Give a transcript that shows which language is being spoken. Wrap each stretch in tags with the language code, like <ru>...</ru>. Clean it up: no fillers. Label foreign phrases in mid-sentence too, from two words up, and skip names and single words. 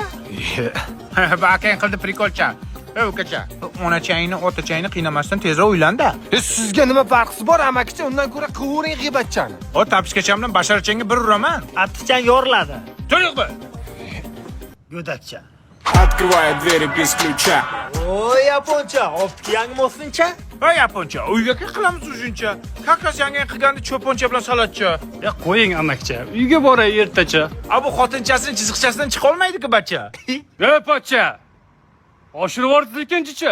<uz>Bu akang qildi prikolcha. Ukacha, onachangni, otachangni qiynamasdan tezroq uylanda. Sizga nima farqi bor amakicha? Undan ko'ra qivering g'iybatchani. O tapiskacham bilan basharachangga bir uraman. Attichang yoriladi. To'liq bu. Go'dakcha.</uz> <ru>открывает двери без ключа.</ru> <uz>Voy yaponcha, opkiyangmi o'sincha? va yaponcha uyga qilamiz uzuncha kakas yangi qilganda cho'poncha bilan salatcha. Ya qo'ying amakcha, uyga boray ertacha. A bu xotinchasining chiziqchasidan chiqa olmaydi-ku bacha. Ya pocha. Oshirib yubordi ekanchicha.</uz>